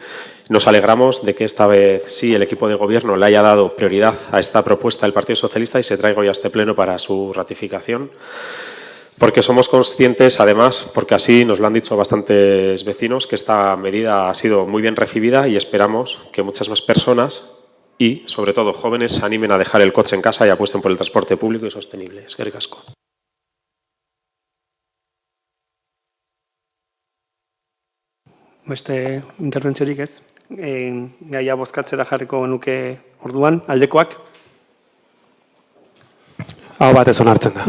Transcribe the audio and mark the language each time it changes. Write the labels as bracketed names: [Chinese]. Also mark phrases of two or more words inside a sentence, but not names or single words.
[Spanish] Nos alegramos de que esta vez sí el equipo de Gobierno le haya dado prioridad a esta propuesta del Partido Socialista y se traiga hoy a este Pleno para su ratificación, porque somos conscientes, además, porque así nos lo han dicho bastantes vecinos, que esta medida ha sido muy bien recibida y esperamos que muchas más personas y, sobre todo, jóvenes se animen a dejar el coche en casa y apuesten por el transporte público y sostenible. [Basque] Eskerrik asko. Beste interbentziorik ez. Gaia bozkatzera jarriko genuke orduan, aldekoak. Hau batez onartzen da.